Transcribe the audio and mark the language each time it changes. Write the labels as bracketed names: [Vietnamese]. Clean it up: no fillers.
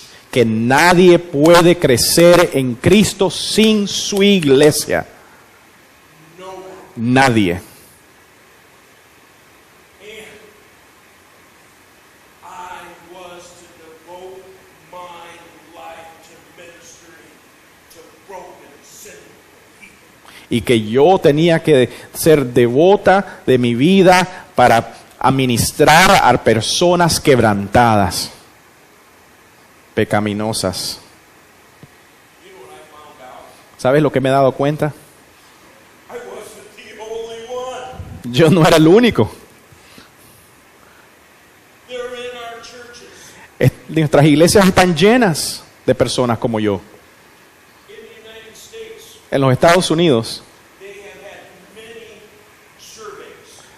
[Spanish] que nadie puede crecer en Cristo sin su iglesia. [English] No one. [Spanish] Nadie. [English] And I was to devote my life to ministering to broken, sinful people. [Spanish] Y que yo tenía que ser devota de mi vida para administrar a personas quebrantadas, pecaminosas. [English] You know what I found out? [Spanish] ¿Sabes lo que me he dado cuenta? [English] I wasn't the only one. [Spanish] Yo no era el único. [English] They're in our churches. [Spanish] Nuestras iglesias están llenas de personas como yo. [English] In the United States, [Spanish] En los Estados Unidos [English] they have had many surveys.